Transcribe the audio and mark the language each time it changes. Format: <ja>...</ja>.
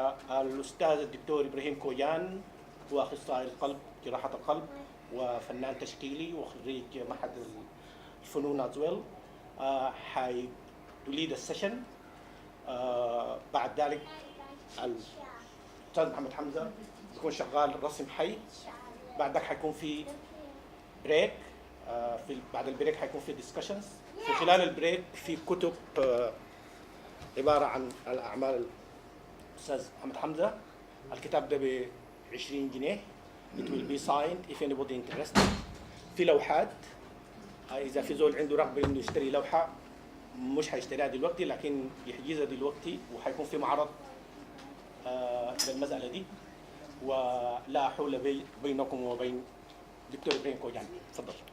<ar>الأستاذ الدكتور إبراهيم كوجان هو أخصائي القلب جراحة القلب وفنان تشكيلي وخريج معهد الفنون</ar> <en>as well.</en> <ar>حي</ar> <en>to lead a session.</en> <ar>بعد ذلك الأستاذ محمد حمزة يكون شغال رسم حي. بعد ذلك حيكون في بريك. بعد البريك حيكون في discussions. في خلال البريك في كتب عبارة عن الأعمال الأستاذ محمد حمزة. الكتاب ده ب20 جنيه.</ar> <en>It will be signed if anybody interested.</en> <ar>في لوحات. إذا في زول عنده رغبة إنه يشتري لوحة مش هيشتريها دلوقتي لكن يحجزها دلوقتي وحيكون في معرض للمسألة دي ولا حول بينكم وبين دكتور إبراهيم كوجان. تفضل.</ar>